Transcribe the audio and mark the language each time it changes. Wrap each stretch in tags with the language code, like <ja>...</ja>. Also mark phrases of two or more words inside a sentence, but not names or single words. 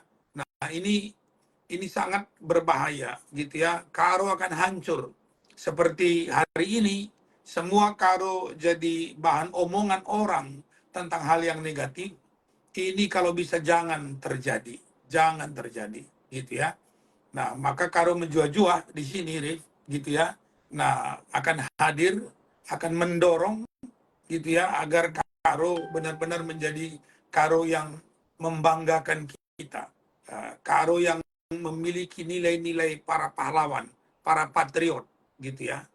<id>Nah, ini sangat berbahaya, gitu ya. Karo akan hancur. Seperti hari ini, semua Karo jadi bahan omongan orang tentang hal yang negatif. Ini kalau bisa jangan terjadi, gitu ya. Nah, maka Karo menjua-jua di sini, Rif, gitu ya. Nah, akan hadir, akan mendorong, gitu ya, agar Karo benar-benar menjadi Karo yang membanggakan kita. Karo yang memiliki nilai-nilai para pahlawan, para patriot, gitu ya.</id>